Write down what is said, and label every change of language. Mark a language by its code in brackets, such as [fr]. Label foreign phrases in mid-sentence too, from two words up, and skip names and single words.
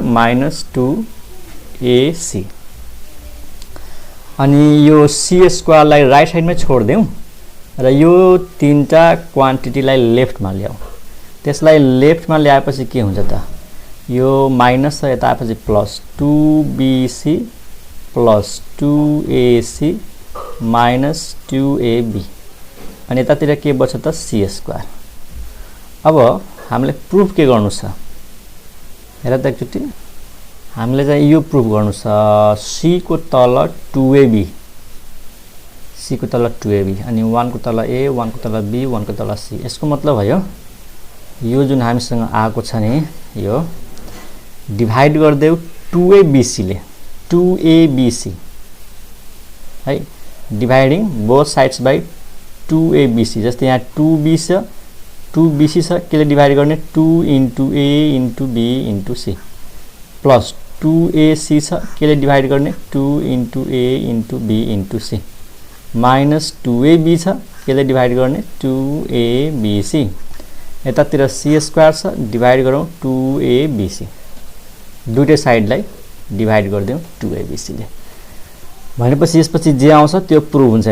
[en] minus 2ac. [ne] अनि यो सी स्क्वायरलाई [en] right sideमै [ne] छोडिदेऊ र यो तीनटा क्वान्टिटीलाई लेफ्टमा ल्याऊ। त्यसलाई लेफ्टमा ल्याएपछि के हुन्छ त? यो माइनस छ, यता आएपछि [en] plus 2bc plus 2ac minus 2ab, [ne] अनि यतातिर के बच्छ त? [en] C square. [ne] अब हामीले प्रुफ के गर्नु छ? हेर त एकचोटि, हामीले चाहिँ यो प्रुफ गर्नु छ, c को तल 2ab, सी को तल 2ab अनि 1 को तल a 1 को तल b 1 को तल c। यसको मतलब भयो यो जुन हामीसँग आएको छ नि यो डिभाइड गर्देऊ 2abc ले 2abc है [en] dividing both sides by 2abc. [ne] जस्तै यहाँ 2b छ 2bc छ केले डिभाइड गर्ने [en] 2 into a into b into c [ne] प्लस 2ac छ केले डिभाइड गर्ने [en] 2 into a into b into c [ne] माइनस 2ab छ केले डिभाइड गर्ने 2abc। यतातिर [en] c square [ne] छ डिभाइड गरौँ 2abc दुईटै साइडलाई डिभाइड गर्दियौ 2abc ले। भनेपछि यसपछि जे आउँछ त्यो प्रुभ हुन्छ।